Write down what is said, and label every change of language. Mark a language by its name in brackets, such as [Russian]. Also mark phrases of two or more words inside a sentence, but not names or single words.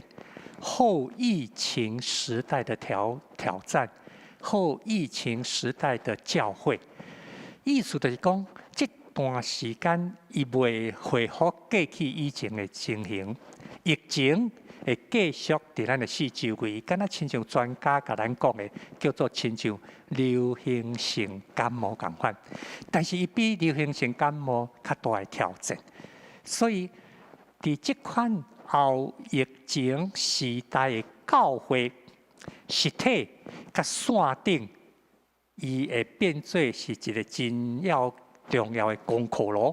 [Min Nan Chinese] 后疫情时代的挑战，后疫情时代的教会，意思就是讲，这段时间伊未恢复过去以前的情形，疫情会继续伫咱的四周围，敢若亲像专家甲咱讲的，叫做亲像流行性感冒共款。但是伊比流行性感冒较大的挑战，所以伫这款后疫情时代的教会实体甲线顶，伊会变做是一个真重要的功课咯。